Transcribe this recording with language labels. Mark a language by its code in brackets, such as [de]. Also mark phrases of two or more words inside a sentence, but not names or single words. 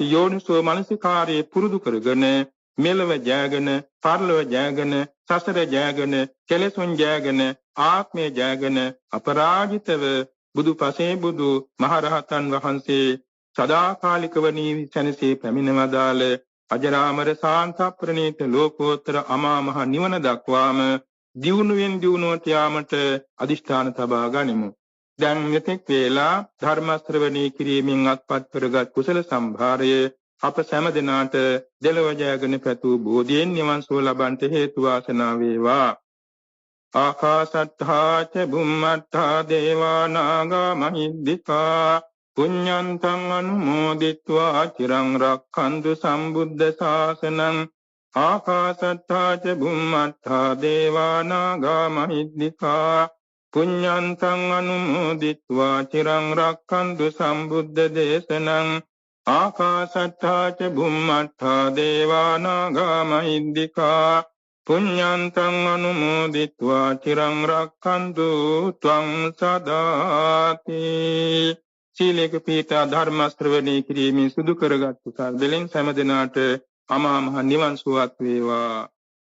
[si] යෝනිසෝ මනසිකාරයේ පුරුදු කරගෙන මෙලව ජයගෙන, පරලොව ජයගෙන, සසර ජයගෙන, කෙලෙසුන් ජයගෙන, ආත්මය ජයගෙන අපරාජිතව බුදුපසේ බුදු මහරහතන් වහන්සේ සදාකාලිකව නිවිසනසේ පැමිණවදාළ අජරාමර සාන්ත ප්‍රණීත ලෝකෝත්තර අමා මහ නිවන දක්වාම දියුණුවෙන් දියුණුවට යාමට අදිෂ්ඨාන තබා ගනිමු. දැන් මෙතෙක් වේලා ධර්ම ශ්‍රවණී කිරීමෙන් අත්පත් කරගත් කුසල සම්භාරය අප සෑම දිනාට දෙලොව ජයගෙන පැතු බෝධියෙන් නිවන් සුව ලබන්ට හේතු වාසනා වේවා. [pi] ආකාශට්ඨා ච බුම්මට්ඨා දේවා නාග මහිද්దికා පුඤ්ඤන්තං අනුමෝදිත්වා චිරං රක්ඛන්තු සම්බුද්ධ ශාසනං. ආකාශට්ඨා ච බුම්මට්ඨා දේවා නාග මහිද්దికා පුඤ්ඤන්තං අනුමෝදිත්වා චිරං රක්ඛන්තු සම්බුද්ධ දේශනං. ආකාශට්ඨා ච බුම්මට්ඨා දේවා නාග මහිද්దికා පුඤ්ඤන්තං අනුමෝදිත්වා චිරං රක්ඛන්තු ත්වං සදාති. [si] සීලේක පීඨා ධර්ම ශ්‍රවණී කිරීමෙන් සුදු කරගත් කුසල් දෙලෙන් සෑම දිනාට අමා මහ නිවන් සුවත් වේවා.